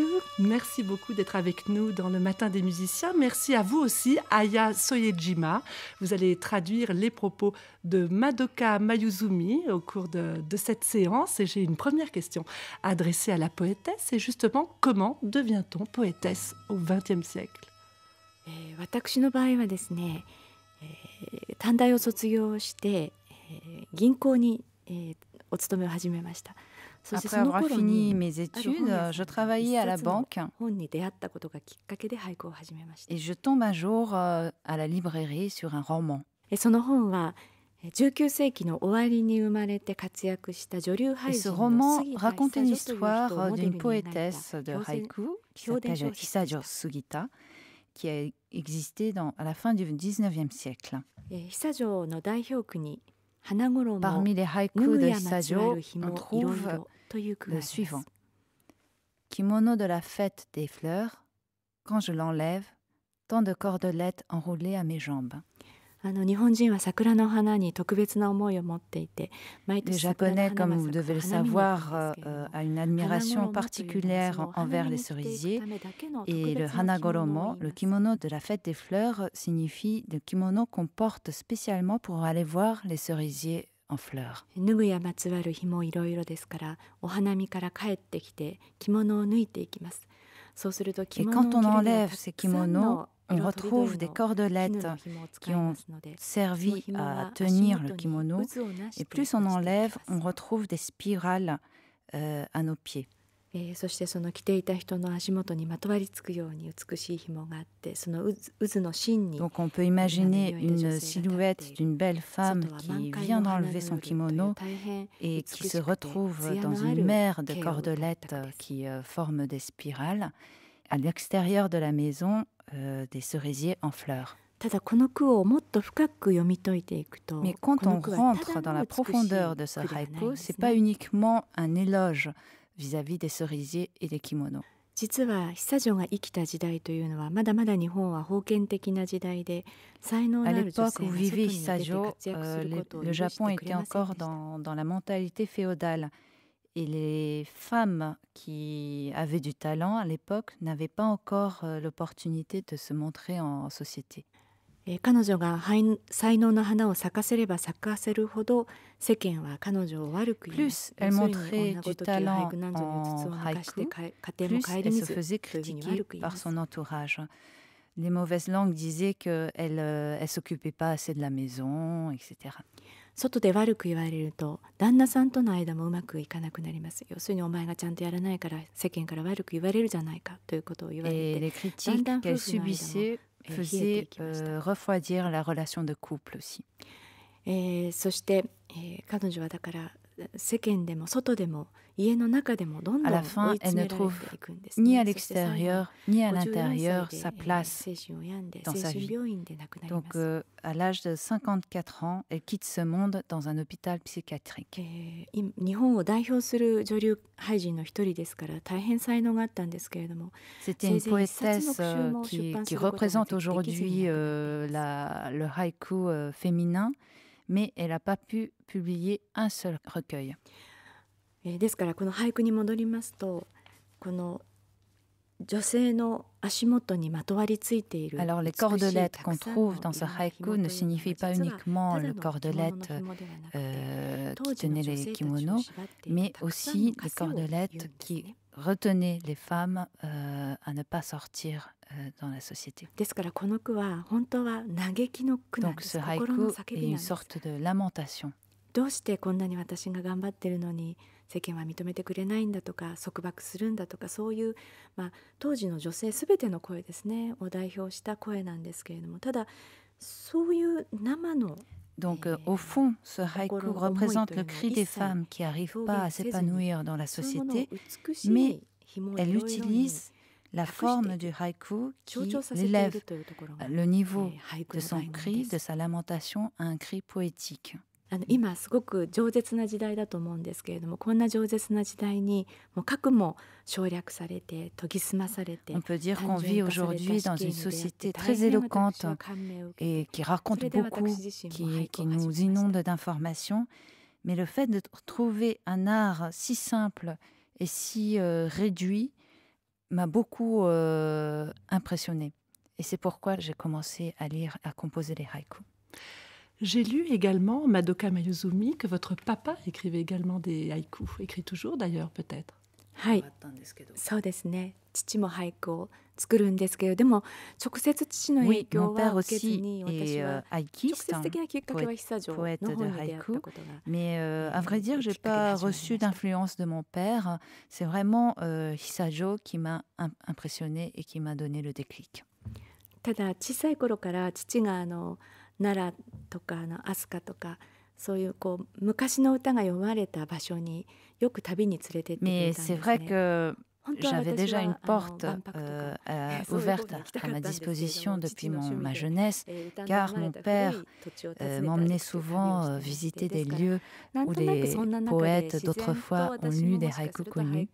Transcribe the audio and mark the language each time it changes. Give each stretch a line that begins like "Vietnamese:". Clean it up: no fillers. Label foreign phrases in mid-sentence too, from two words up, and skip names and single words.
French: Merci beaucoup d'être avec nous dans le Matin des musiciens. Merci à vous aussi, Aya Soyejima. Vous allez traduire les propos de Madoka Mayuzumi au cours de cette séance. Et j'ai une première question adressée à la poétesse. Et justement, comment devient-on poétesse au XXe siècle?
Japanese: 私の場合はですね、短大を卒業して、銀行に、お勤めを始めました。
French: Après avoir fini mes études, je travaillais à la banque et je tombe un jour à la librairie sur un roman.
Japanese: その本は19世紀の終わりに生まれて活躍した女流俳人の杉田
French: raconte une
Japanese: 久女という人を
French: histoire
Japanese: モデル
French: d'une
Japanese: に描いた
French: poétesse de haïku qui s'appelle Hisajo Sugita, qui a existé à la fin du 19e siècle.
Japanese: 久女の代表句に花衣
French: Parmi les
Japanese: 脱
French: haïkus
Japanese: ぐ
French: de
Japanese: やまつわ
French: Hisajo,
Japanese: る
French: on
Japanese: 紐いろい
French: trouve
Japanese: ろという句があり
French: le
Japanese: ます。
French: suivant. Kimono de la fête des fleurs, quand je l'enlève, tant de cordelettes enroulées à mes jambes.
Japanese: 日本人は桜の花に特別な思いを持っていて、毎
French: Les
Japanese: 年桜の
French: Japonais,
Japanese: 花
French: comme
Japanese: が
French: vous
Japanese: 咲く
French: devez le
Japanese: 花見に行くん
French: savoir,
Japanese: ですけれども、
French: a une admiration
Japanese: 花衣というのは
French: particulière
Japanese: その
French: envers
Japanese: 花見
French: les
Japanese: に着ていく
French: cerisiers.
Japanese: ためだけの
French: Et
Japanese: 特
French: le
Japanese: 別な着物を
French: hanagoromo,
Japanese: 言い
French: le
Japanese: ます。
French: kimono de la fête des fleurs, signifie le kimono qu'on porte spécialement pour aller voir les cerisiers en fleurs.
Japanese: 脱ぐやまつわる紐いろいろですから、お花見から帰ってきて着物を脱いでいきます。そうすると
French: Et
Japanese: 着物
French: quand
Japanese: を
French: on
Japanese: 着るには
French: enlève
Japanese: た
French: ces
Japanese: くさんの
French: kimonos, on
Japanese: 色とりど
French: retrouve
Japanese: り
French: des
Japanese: の
French: cordelettes
Japanese: 絹の紐を使
French: qui
Japanese: いま
French: ont
Japanese: すので、
French: servi
Japanese: 紐
French: à
Japanese: は
French: tenir
Japanese: 足
French: le
Japanese: 元に
French: kimono.
Japanese: 渦をなして
French: Et plus on
Japanese: なしてい
French: enlève,
Japanese: き
French: on
Japanese: ます。
French: retrouve des spirales à nos pieds.
Japanese: そしてその着ていた人の足元にまとわりつくように美しい紐があって、その渦の芯に
French: Donc on peut imaginer une silhouette d'une belle femme qui vient d'enlever son kimono et qui se retrouve dans une mer de cordelettes qui forment des spirales. À l'extérieur de la maison, des cerisiers en fleurs.
Japanese: ただこの句をもっと深く読み解いていくと、
French: Mais
Japanese: こ
French: quand
Japanese: の
French: on
Japanese: 句はた
French: rentre
Japanese: だ
French: dans
Japanese: の
French: la
Japanese: 美しい
French: profondeur de ce
Japanese: 句ではないん
French: haïku,
Japanese: です
French: c'est pas
Japanese: ね。
French: uniquement un éloge vis-à-vis des cerisiers et des kimonos.
Japanese: 実は久女が生きた時代というのはまだまだ日本は封建的な時代で、才能の
French: À
Japanese: ある女
French: l'époque
Japanese: 性
French: où
Japanese: が外
French: vivait
Japanese: に出て
French: Hisajo,
Japanese: 活躍することを
French: le
Japanese: 許し
French: Japon
Japanese: てく
French: était
Japanese: れません
French: encore
Japanese: でした。
French: dans la mentalité féodale. Et les femmes qui avaient du talent à l'époque n'avaient pas encore l'opportunité de se montrer en société.
Japanese: 彼女が才能の花を咲かせれば咲かせるほど世間は彼女を悪く言いま
French: Plus
Japanese: す。
French: elle
Japanese: 要するに
French: montrait
Japanese: 女
French: du
Japanese: ごとき俳
French: talent
Japanese: 句なんぞにうつつを抜かして
French: en
Japanese: 家
French: haïku,
Japanese: 庭も
French: plus
Japanese: 顧
French: elle
Japanese: み
French: se
Japanese: ず
French: faisait
Japanese: というふうに
French: critiquer
Japanese: 悪く言いま
French: par
Japanese: す。
French: son entourage. Les mauvaises langues disaient qu'elle elle s'occupait pas assez de la maison, etc.
Japanese: 外で悪く言われると旦那さんとの間もうまくいかなくなります。要するにお前がちゃんとやらないから世間から悪く言われるじゃないかということを言われ
French: Et
Japanese: て、
French: les critiques
Japanese: Dandan
French: qu'elle
Japanese: 夫婦の間も,
French: subissait faisaient refroidir la relation de couple aussi.
Japanese: そして、彼女はだから
French: À la fin, elle ne trouve ni à l'extérieur ni à l'intérieur sa place dans sa vie. Donc, à l'âge de 54 ans, elle quitte ce monde dans un hôpital psychiatrique. C'était une poétesse qui représente aujourd'hui le haïku féminin, mais elle n'a pas pu publier un seul recueil.
Japanese: ですからこの俳句に戻りますと、この女性の足元にまとわりついている
French: Alors les cordelettes qu'on trouve dans ce haïku ne signifient pas uniquement le cordelette qui tenait les kimonos, mais aussi les cordelettes qui retenaient les femmes à ne pas sortir dans la société. Donc ce haïku est une sorte de lamentation.
Japanese: どうしてこんなに私が頑張ってるのに世間は認めてくれないんだとか束縛するんだとか、そういう、当時の女性すべての声ですねを代表した声なんですけれども、ただそういう生の
French: Donc au fond, ce haïku représente le cri des femmes qui n'arrivent pas à s'épanouir dans la société, mais elle utilise la forme du haïku qui élève le niveau de son cri, de sa lamentation à un cri poétique.
Japanese: 今すごく饒舌な時代だと思うんですけれども、こんな饒舌な時代にもう核も省略されて研ぎ澄まされて、
French: On peut dire qu'on vit aujourd'hui dans une société très éloquente et qui raconte beaucoup, qui nous inonde d'informations, mais le fait de trouver un art si simple et si réduit m'a beaucoup impressionnée. Et c'est pourquoi j'ai commencé à lire, à composer les haïkus. J'ai lu également, Madoka Mayuzumi, que votre papa écrivait également des haïkus. Écrit toujours d'ailleurs, peut-être.
Japanese: はい、そうですね。父も俳句を作るんですけれども、直接父の影響は受けずに、私は直接的なきっかけは久女の方に出会ったことが。
French: Mais à vrai dire, j'ai pas reçu d'influence de mon père. C'est vraiment Hisajo qui m'a impressionné et qui m'a donné le déclic.
Japanese: ただ小さい頃から父が奈良とか飛鳥とかそういう昔の歌が読まれた場所によく旅に連れてってくれたんですね。
French: Mais c'est vrai que j'avais déjà une porte ouverte à ma disposition depuis ma jeunesse, car mon père m'emmenait souvent visiter des lieux où les poètes d'autrefois ont lu des haïkus connus.